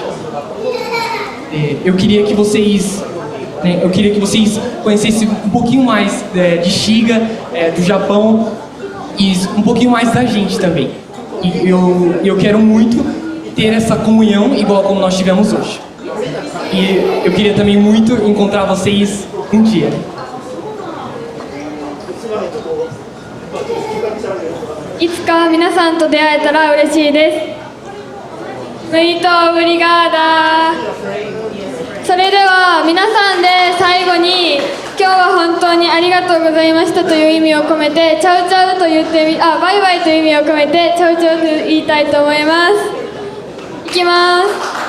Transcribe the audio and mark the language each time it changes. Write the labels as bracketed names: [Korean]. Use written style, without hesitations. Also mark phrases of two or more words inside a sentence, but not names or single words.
[Portuguese] Eu queria que vocês conhecessem um pouquinho mais de Shiga, do Japão e um pouquinho mais da gente também. E eu quero muito ter essa comunhão igual como nós tivemos hoje. E eu queria também muito encontrar vocês um dia. [Japanese] Itsuka皆さんと出会えたら嬉しいです。 [Portuguese] Muito obrigada。 [Japanese] それでは皆さんで最後に今日は本当にありがとうございましたという意味を込めて [Portuguese] tchau tchau [Japanese] と言ってバイバイという意味を込めて [Portuguese] tchau tchau [Japanese] と言いたいと思います。いきます。